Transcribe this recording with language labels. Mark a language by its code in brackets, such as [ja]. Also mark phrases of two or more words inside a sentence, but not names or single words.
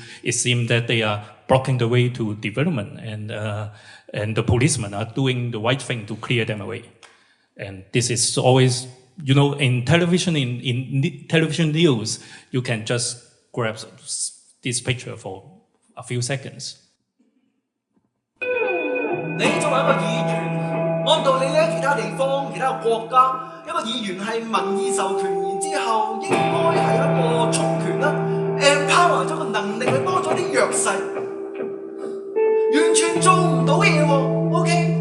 [en] It seems that they are blocking the way to development, and the policemen are doing the right thing to clear them away. And this is always, you know, in television, in television news, you can just grab this picture for a few seconds. [yue] 你作為一個議員，按道理咧，其他地方、其他國家，一個議員係民意授權，然之後應該係一個充權啦 ，empower 咗個能力去幫咗啲弱勢。完全做唔到嘢喎 ，OK？